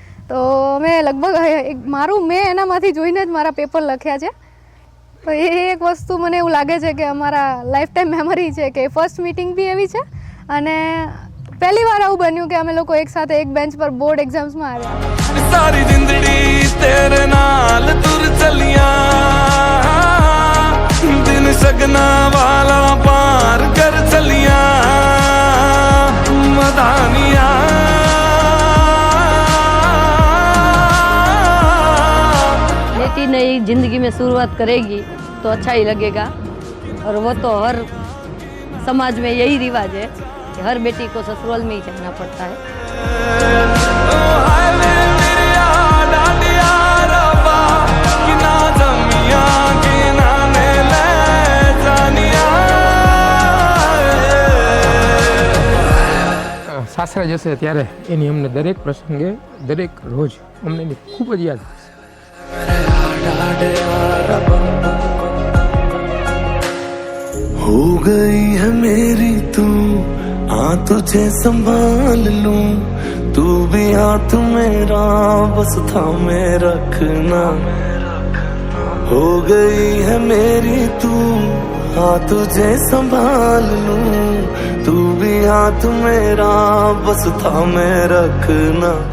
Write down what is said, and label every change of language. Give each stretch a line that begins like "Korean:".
Gujarati: તો અમે લગભગ મેં એનામાંથી જોઈને જ મારા પેપર લખ્યા છે. તો એ એક વસ્તુ મને એવું લાગે છે કે અમારા લાઈફ ટાઈમ મેમરી છે કે ફર્સ્ટ મીટિંગ બી એવી છે અને પહેલી વાર આવું બન્યું કે અમે લોકો એક સાથે એક બેન્ચ પર બોર્ડ એક્ઝામ્સમાં આવ્યા.
Punjabi: सारी जिंदड़ी तेरे नाल तुर चलियां,
Hindi: बेटी नई जिंदगी में शुरुआत करेगी तो अच्छा ही लगेगा। और वो तो हर समाज में यही रिवाज है कि हर बेटी को ससुराल में ही जाना पड़ता है।
Gujarati: સાસરા જશે ત્યારે એની અમને દરેક પ્રસંગે દરેક રોજ અમને એની ખૂબ જ યાદ આવશે।
Hindi: हो गई है मेरी तू, हाँ तुझे संभाल लूं, तू भी हाथ मेरा बस थामे रखना। हो गई है मेरी तू, हाँ तुझे संभाल लूं, तू भी हाथ मेरा बस थामे रखना।